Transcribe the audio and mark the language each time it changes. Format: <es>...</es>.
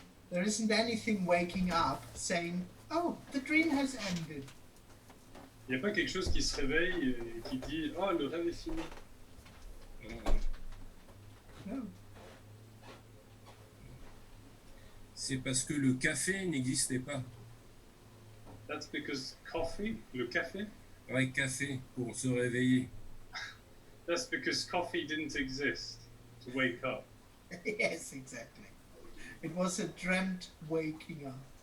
<en>There isn't anything waking up saying, oh, the dream has ended.</en> <fr>Il n'y a pas quelque chose qui se réveille et qui dit « Oh, le rêve est fini</fr> <en>No.</en> <fr>C'est parce que le café n'existait pas. ».</fr> <en>That's because coffee,</en> <fr>le café, Ouais, café pour se réveiller.</fr> <en>that's because coffee didn't exist to wake up. Yes, exactly. It was a dreamt waking up.</en>